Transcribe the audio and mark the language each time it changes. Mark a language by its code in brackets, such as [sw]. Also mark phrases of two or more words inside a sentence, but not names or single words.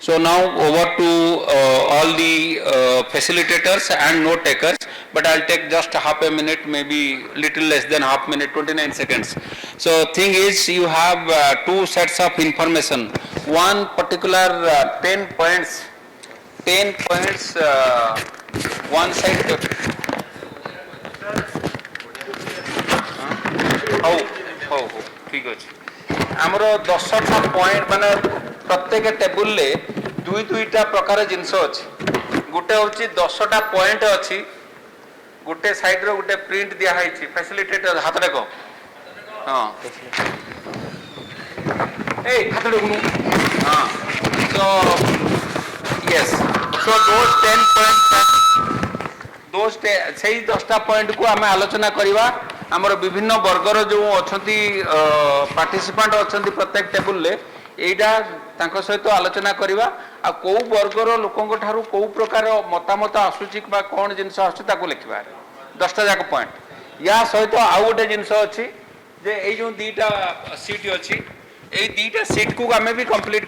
[en] So now over to all the facilitators and note takers, but I'll take just half a minute, maybe little less than half minute, 29 seconds. So thing is, you have two sets of information. One particular 10 points, one side. [or] ହଉ ଠିକ୍ ଅଛି ଆମର 10ଟା ପଏଣ୍ଟ ମାନେ ପ୍ରତ୍ୟେକ ଟେବୁଲରେ ଦୁଇଟା ପ୍ରକାର ଜିନିଷ ଅଛି ଗୋଟେ ହେଉଛି 10ଟା ପଏଣ୍ଟ ଅଛି ଗୋଟେ ସାଇଡ୍ର ଗୋଟେ ପ୍ରିଣ୍ଟ ଦିଆହେଇଛି ଫ୍ୟାସିଲିଟେଟର ହାତ ଦେଖ ହଁ ଏଇ ହାତ ଦେଖୁନୁ ହଁ [en] so yes so those 10 points [or] ସେଇ 10ଟା ପଏଣ୍ଟକୁ ଆମେ ଆଲୋଚନା କରିବା ଆମର ବିଭିନ୍ନ ବର୍ଗର ଯେଉଁ ଅଛନ୍ତି ପାର୍ଟିସିପାଣ୍ଟ ଅଛନ୍ତି ପ୍ରତ୍ୟେକ ଟେବୁଲରେ ଏଇଟା ତାଙ୍କ ସହିତ ଆଲୋଚନା କରିବା ଆଉ କେଉଁ ବର୍ଗର ଲୋକଙ୍କ ଠାରୁ କେଉଁ ପ୍ରକାର ମତାମତ ଆସୁଛି ବା କ'ଣ ଜିନିଷ ଆସୁଛି ତାକୁ ଲେଖିବା 10ଟା ଯାକ ପଏଣ୍ଟ ୟା ସହିତ ଆଉ ଗୋଟେ ଜିନିଷ ଅଛି ଯେ ଏଇ ଯେଉଁ ଦୁଇଟା ସିଟ୍ ଅଛି ଏଇ ଦୁଇଟା ସିଟ୍କୁ ଆମେ ବି କମ୍ପ୍ଲିଟ୍